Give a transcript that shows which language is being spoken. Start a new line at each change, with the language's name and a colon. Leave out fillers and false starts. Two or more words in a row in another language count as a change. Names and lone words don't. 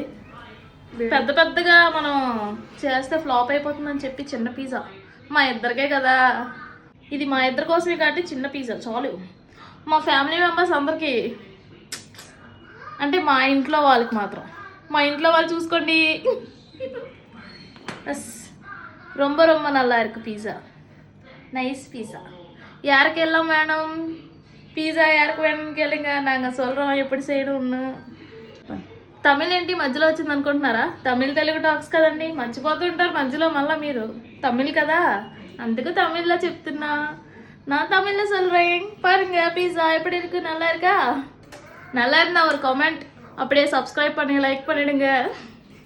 Telugu: పెద్ద పెద్దగా మనం చేస్తే ఫ్లాప్ అయిపోతుందని చెప్పి చిన్న పిజ్జా, మా ఇద్దరికే కదా ఇది, మా ఇద్దరి కోసమే కాబట్టి చిన్న పిజ్జా చాలు. మా
English: family members
Telugu: అందరికీ అంటే మా ఇంట్లో వాళ్ళకి మాత్రం, మా ఇంట్లో వాళ్ళు చూసుకోండి.
Tamil: எஸ், ரொம்ப ரொம்ப நல்லா இருக்குது பீஸா.
English: nice pizza.
Tamil: யாருக்கு எல்லாம் வேணும் பீஸா, யாருக்கு வேணும்னு கேளுங்க, நாங்கள் சொல்கிறோம் எப்படி செய்யணும்னு.
Telugu: తమిళ్ ఏంటి మధ్యలో వచ్చింది అనుకుంటున్నారా? తమిళ్ తెలుగు టాక్స్ కదండి, మర్చిపోతుంటారు మధ్యలో. మళ్ళీ మీరు తమిళ్ కదా, అందుకు తమిళ్లో చెప్తున్నా.
Tamil: நான் தமிழ்ல சொல்கிறேன். பாருங்க பீஸா எப்படி இருக்கு, நல்லா இருக்கா? நல்லா இருந்தா ஒரு கமெண்ட், அப்படியே சப்ஸ்கிரைப் பண்ணி லைக் பண்ணிடுங்க.